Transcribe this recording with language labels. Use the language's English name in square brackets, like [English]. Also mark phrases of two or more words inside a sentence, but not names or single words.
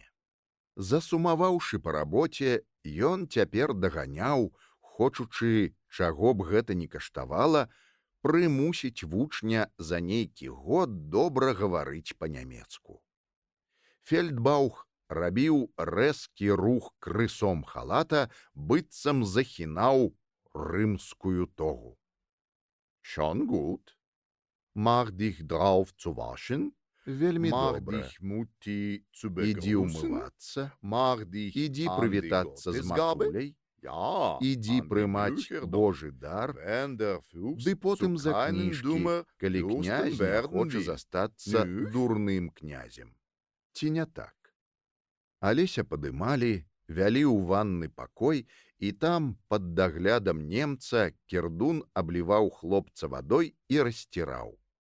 [Belarusian] Засумаваўшы па рабоце, ён цяпер даганяў, хочучы, чаго б гэта ні каштавала, прымусіць вучня за нейкі год добра гаварыць па-нямецку. Фельдбаух рабіў рэзкі рух крысом халата, быццам захінаў рымскую тогу. [German] Schon gut. Mach dich drauf zu waschen? [Belarusian] Вельмі [German] Mach [Belarusian] добра. [German] dich mutti zu [Belarusian] Ідзі [German] begrüßen. [Belarusian] ўмывацца, [German] Mach dich [Belarusian] ідзі [German] an die [Belarusian] прывітацца з [German] Gottesgabe. [Belarusian] матуляй, [German] Ja, [Belarusian] ідзі [German] an die [Belarusian] прымаць [German] Bücher [Belarusian] Божы дар, [German] wenn der Fuchs [Belarusian] ды потым [German] zu [Belarusian] за [German] keinen [Belarusian] кніжкі, [German] Dummer [Belarusian] калі [German] Fürsten [Belarusian] князь не [German] werden [Belarusian] хоча [German] will. [Belarusian] застацца Нюх. дурным князем. Ці не так? Алеся падымалі, вялі ў ванны пакой, і там, пад даглядам немца, Кірдун абліваў хлопца вадой і расціраў.